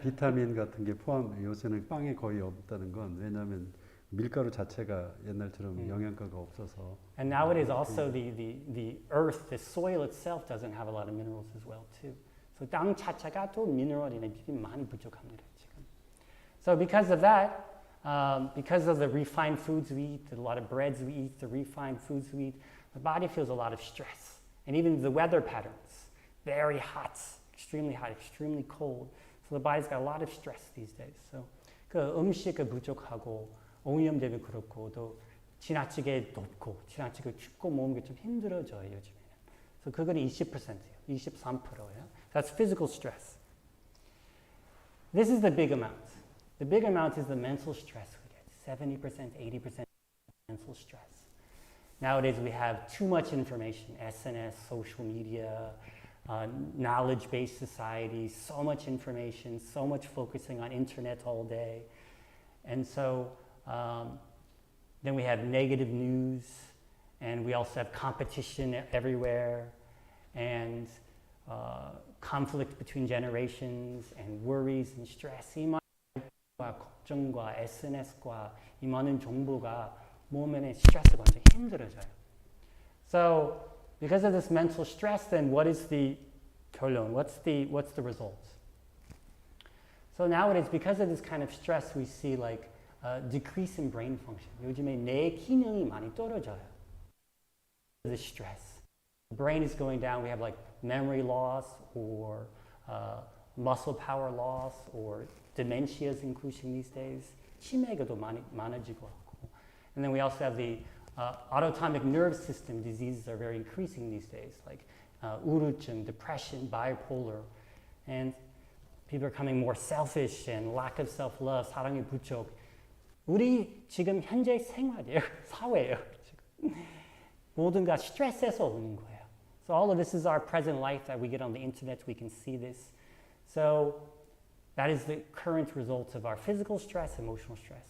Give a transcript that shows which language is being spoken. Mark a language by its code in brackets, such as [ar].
[ko] 비타민 같은 게 포함 요새는 빵에 거의 없다는 건 왜냐하면 밀가루 자체가 옛날처럼 영양가가 없어서. [en] And nowadays also the earth, the soil itself doesn't have a lot of minerals as well too. [ko] So 땅 자체가 또 미네랄이나 비타민 많이 부족합니다 지금. [en] So because of that, because of the refined foods we eat, a lot of breads we eat, the refined foods we eat, the body feels a lot of stress. And even the weather patterns, very hot, extremely cold. So the body's got a lot of stress these days. [ko] So 그 음식을 부족하고 오염되면 그렇고 또 지나치게 덥고 지나치게 춥고 몸이 좀 힘들어져요 요즘에는. So 그거는 20%예요. 23%예요. That's physical stress. This is the big amount. [en] The big amount is the mental stress we get. 70%, 80% mental stress. Nowadays we have too much information, SNS, social media, knowledge-based society, so much information, so much focusing on internet all day. And so then we have negative news, and we also have competition everywhere, and conflict between generations, and worries and stress. [ko] 이 많은 걱정과 SNS과 이 많은 정보가 몸에 스트레스가 완전 힘들어져요. [en] So because of this mental stress, then what is the 결론? What's the result? So nowadays, because of this kind of stress, we see like a decrease in brain function. [ko] 요즘에 뇌 기능이 많이 떨어져요. [en] The stress. The brain is going down. We have like memory loss or muscle power loss or dementia is increasing these days. [ko] 치매가 더 많아지고 하고. [en] And then we also have the autonomic nerve system diseases are very increasing these days, like 우울증, depression, bipolar, and people are becoming more selfish and lack of self-love, [ko] 사랑의 부족. 우리 지금 현재 생활이에요, 사회예요. 모든가 스트레스에서 오는 거예요. [en] So all of this is our present life that we get on the internet. We can see this. So that is the current result of our physical stress, emotional stress.